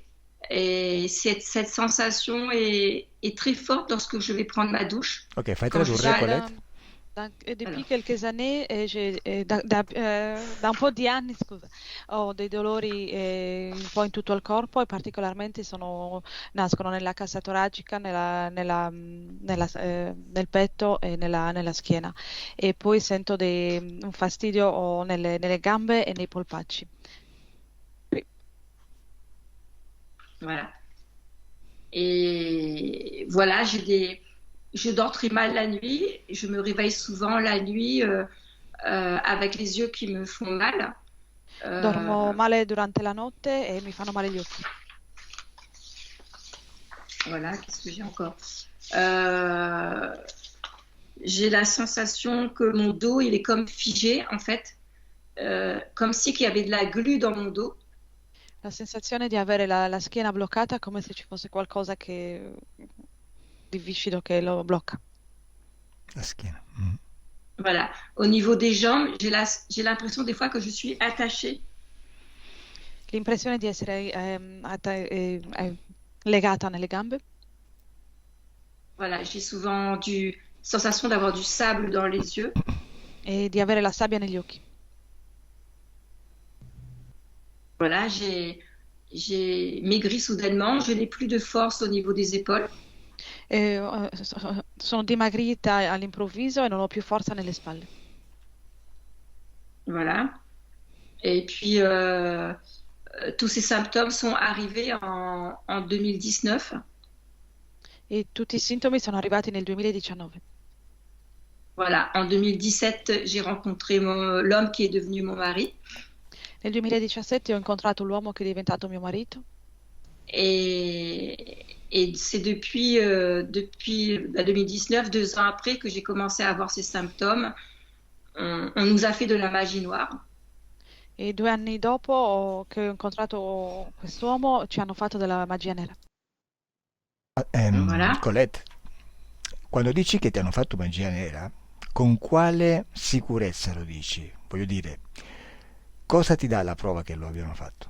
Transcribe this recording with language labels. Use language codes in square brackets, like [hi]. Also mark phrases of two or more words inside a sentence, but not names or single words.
[fr] Et cette sensation est très forte lorsque je vais prendre ma douche. [it] Ok, fai [fr] Quand je [it] tradurre, [fr] suis Colette. Depuis Alors, quelques années, [it] da un po' di anni, scusa, ho dei dolori un po' in tutto il corpo e particolarmente nascono nella cassa toracica, nel petto e nella schiena. E poi sento un fastidio nelle gambe e nei polpacci. Sì. [fr] voilà. Et voilà, je dors très mal la nuit. Je me réveille souvent la nuit avec les yeux qui me font mal. [it] Dormo Euh, male durante la notte e mi fanno male gli occhi. [fr] voilà, qu'est-ce que j'ai encore? Euh, j'ai la sensation que mon dos, il est comme figé, en fait. Comme si qu'il y avait de la glu dans mon dos. [it] La sensazione di avere la schiena bloccata come se ci fosse qualcosa di viscido che lo blocca. La schiena. [fr] Voilà. Au niveau des jambes, j'ai l'impression des fois que je suis attachée. [it] L'impressione di essere legata nelle gambe [fr] Voilà, j'ai souvent sensation d'avoir du sable dans les yeux. [it] e di avere la sabbia negli occhi. [fr] Voilà, j'ai maigri soudainement. Je n'ai plus de force au niveau des épaules. [it] Sono dimagrita all'improvviso e non ho più forza nelle spalle. [fr] Voilà. Et puis, tous ces symptômes sont arrivés en 2019. [it] E tutti i sintomi sono arrivati nel 2019. [fr] Voilà, en 2017, j'ai rencontré l'homme qui est devenu mon mari. [it] Nel 2017 ho incontrato l'uomo che è diventato mio marito [fr] Et c'est depuis 2019, 2 ans après, que j'ai commencé à avoir ces symptômes. On nous a fait de la magie noire. [it] e 2 anni dopo che ho incontrato quest'uomo ci hanno fatto della magia nera. [fr] Voilà. [it] Colette, quando dici che ti hanno fatto magia nera, con quale sicurezza lo dici? Voglio dire, cosa ti dà la prova che lo abbiano fatto?